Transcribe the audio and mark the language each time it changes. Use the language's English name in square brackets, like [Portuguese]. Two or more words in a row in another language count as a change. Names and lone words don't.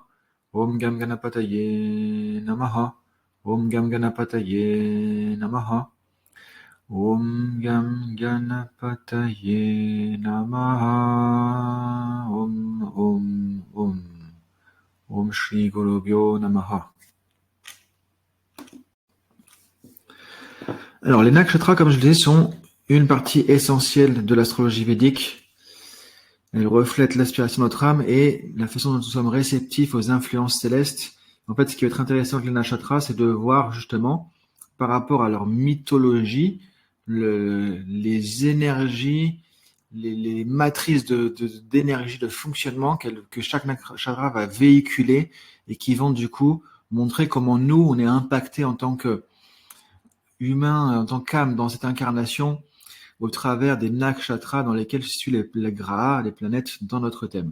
[Sanskrit] ॐ गं गणपतये नमः। ॐ गं गणपतये नमः. ॐ गं गणपतये नमः. Om. ॐ श्री गुरुभ्यो नमः. [French] Alors, les nakshatras, comme je le disais, sont une partie essentielle de l'astrologie védique. Elle reflète l'aspiration de notre âme et la façon dont nous sommes réceptifs aux influences célestes. En fait, ce qui va être intéressant avec les nakshatras, c'est de voir justement, par rapport à leur mythologie, les énergies, les matrices d'énergie, de fonctionnement que chaque nakshatra va véhiculer et qui vont du coup montrer comment nous, on est impacté en tant qu'humain, en tant qu'âme dans cette incarnation, au travers des nakshatras dans lesquels se situent les grahas, les planètes dans notre thème.